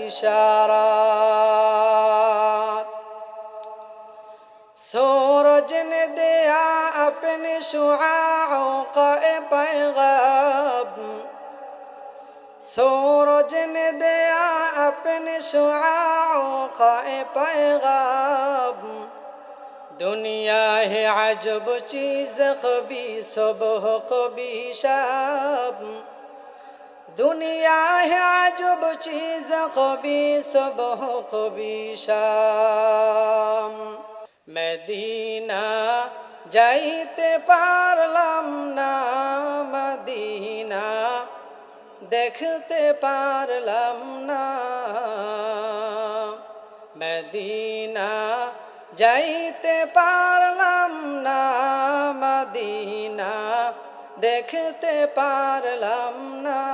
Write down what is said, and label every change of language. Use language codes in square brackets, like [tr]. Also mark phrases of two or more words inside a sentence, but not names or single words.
[ur] بشارات سورج نے دیا اپنے شعاعوں کا پیغام سورج نے دیا اپنے شعاعوں کا پیغام دنیا ہے عجب چیز کبھی صبح کبھی شام دنیا ہے عجب چیز کبھی صبح کبھی شام [bn] মদিনা যাইতে পারলাম না মদিনা দেখতে পারলাম না মদিনা যাইতে পারলাম না মদিনা দেখতে পারলাম না